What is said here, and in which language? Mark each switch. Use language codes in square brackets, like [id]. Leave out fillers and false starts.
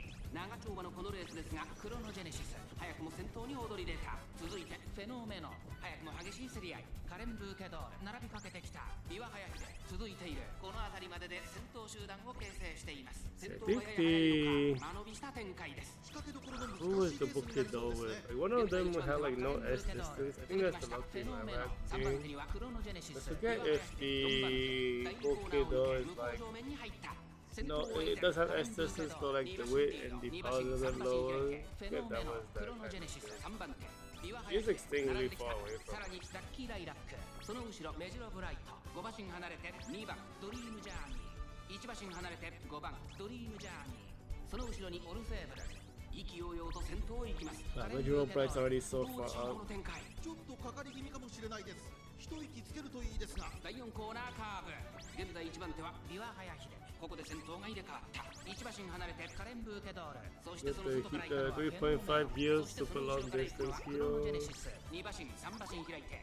[ja] 長丁場のこのレースですがクロノジェネシス早くも先頭に躍り出た続いてフェノメノ早くも激しい競り合いカレンブーケドール並びかけてきたビワハヤヒデ続いているこの辺りまでで先頭集団を形成しています先頭がやや早い間延びした展開です [en] Who was the Bukido with? Like, one of them had like no S distance. I think that's the lucky one I'm acting. I forget if the Bukido is like no, it does have S distance, but like the weight and the power is a bit lower. Yeah, that was that. He's like staying really far away from it. [ja] その後ろメジロブライト5馬身離れて2番ドリームジャーニー1馬身離れて5番ドリームジャーニーその後ろにオルフェーブル意気揚々と先頭を行きます [en] Mejiro's Bright's already so far up. [ja] ちょっとかかり気味かもしれないです。一息つけるといいですが。第4コーナーカーブ現在1番手はビワハヤヒデここで先頭が入れ替わった1馬身離れてカレンブーケドールそしてその外から行くのは [en] 3.5 heals, super long distance heal. [ja] 2馬身3馬身開いて